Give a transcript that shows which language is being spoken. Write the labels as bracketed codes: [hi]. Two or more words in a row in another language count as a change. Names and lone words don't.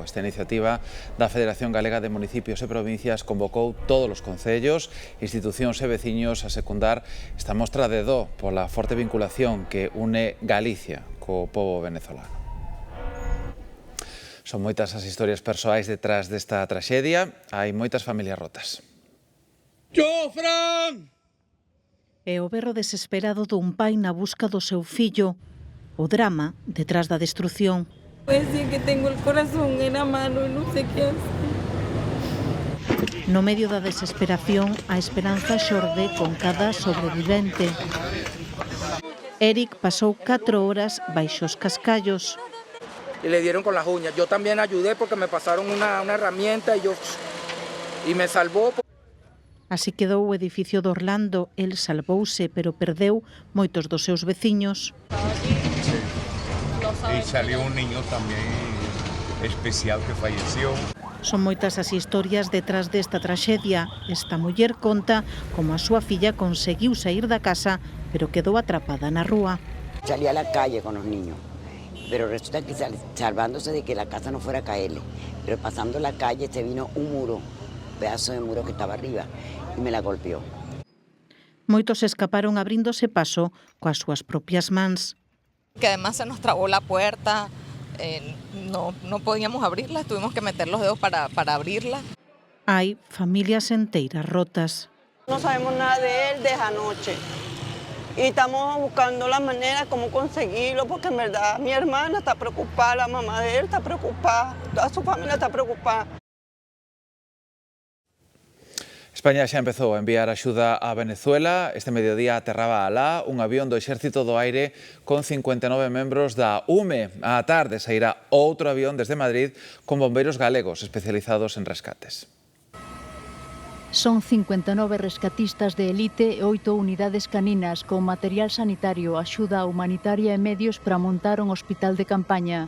[gl] Esta iniciativa da Federación Galega de Municipios e Provincias convocou todos os concellos, institucións e veciños a secundar esta mostra de do pola forte vinculación que une Galicia co pobo venezolano. Son moitas as historias persoais detrás desta traxedia, hai moitas familias rotas. [es] ¡Yo, Fran! [gl] É o berro desesperado dun pai na busca do seu fillo, o drama detrás da destrucción. [es] Pues sí que tengo el corazón en la mano y no sé qué hacer. [gl] No medio da desesperación, a esperanza xorde con cada sobrevivente. Eric pasou 4 horas baixo os cascallos. [es] Y le dieron con las uñas. Yo también ayudé porque me pasaron una herramienta y me salvó. [gl] Así quedou o edificio de Orlando. El salvouse, pero perdeu moitos dos seus veciños. [es] Y salió un niño también especial que falleció. [gl] Son moitas as historias detrás desta traxedia. Esta muller conta como a súa filla conseguiu saír da casa, pero quedou atrapada na rúa. [es] Salí a la calle con los niños pero resulta que salvándose de que la casa no fuera a caerle, pero pasando la calle se vino un muro, un pedazo de muro que estaba arriba, y me la golpeó. [gl] Moitos escaparon abríndose paso coas súas propias mans. [es] Que además se nos trabó la puerta, no podíamos abrirla, tuvimos que meter los dedos para abrirla. [gl] Hai familias enteiras rotas. [es] No sabemos nada de él desde anoche y estamos buscando la manera como conseguirlo, porque en verdad mi hermana está preocupada, la mamá de él está preocupada, toda su familia está preocupada. [gl] España xa empezou a enviar axuda a Venezuela. Este mediodía aterraba alá un avión do Exército do Aire con 59 membros da UME. Á tarde sairá outro avión desde Madrid con bombeiros galegos especializados en rescates. Son 59 rescatistas de élite e 8 unidades caninas con material sanitario, axuda humanitaria e medios para montar un hospital de campaña.